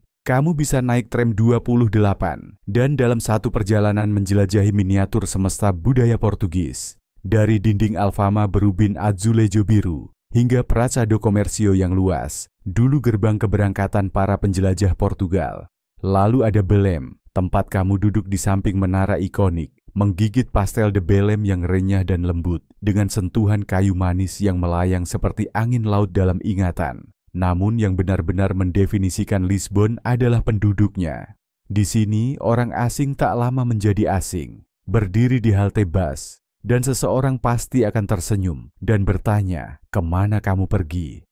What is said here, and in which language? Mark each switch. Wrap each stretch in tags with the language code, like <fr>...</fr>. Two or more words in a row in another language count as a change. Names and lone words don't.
<id>Kamu bisa naik tram 28 dan dalam satu perjalanan menjelajahi miniatur semesta budaya Portugis. Dari dinding Alfama berubin azulejo biru hingga Praça do Comércio yang luas, dulu gerbang keberangkatan para penjelajah Portugal. Lalu ada Belém, tempat kamu duduk di samping menara ikonik, menggigit pastel de Belém yang renyah dan lembut, dengan sentuhan kayu manis yang melayang seperti angin laut dalam ingatan. Namun yang benar-benar mendefinisikan Lisbon adalah penduduknya. Di sini, orang asing tak lama menjadi asing, berdiri di halte bus, dan seseorang pasti akan tersenyum dan bertanya, kemana kamu pergi?</id>